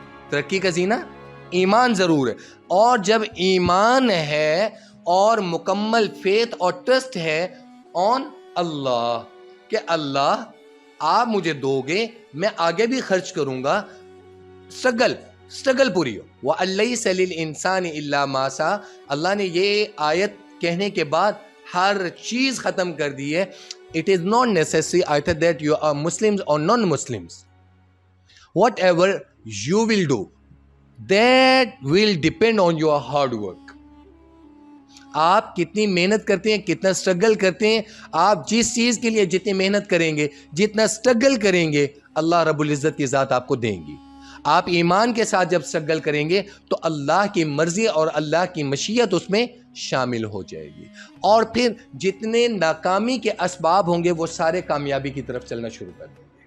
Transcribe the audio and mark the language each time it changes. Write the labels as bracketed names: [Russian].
[Urdu] ترقی کا زینہ ایمان ضرور ہے، اور جب ایمان ہے اور مکمل فیتھ اور ٹرسٹ ہے آن اللہ کہ اللہ آپ مجھے دو گے، میں آگے بھی خرچ کروں گا، سٹرگل پوری ہو. [Arabic] وَأَلَّيْسَ لِلْإِنسَانِ إِلَّا مَا سَعَى. [Urdu] اللہ نے یہ آیت کہنے کے بعد ہر چیز ختم کر دی ہے. [English] It is not necessary either that you are Muslims or non-Muslims. Whatever you will do, that will depend on your hard work. [Urdu] آپ کتنی محنت کرتے ہیں، کتنا سٹرگل کرتے ہیں. آپ جس چیز کے لیے جتنی محنت کریں گے، جتنا سٹرگل کریں گے، اللہ رب العزت کی ذات آپ کو دیں گی. آپ ایمان کے ساتھ جب سٹرگل کریں گے تو اللہ کی مرضی اور اللہ کی مشیت اس میں شامل ہو جائے گی، اور پھر جتنے ناکامی کے اسباب ہوں گے وہ سارے کامیابی کی طرف چلنا شروع کر دیں گے.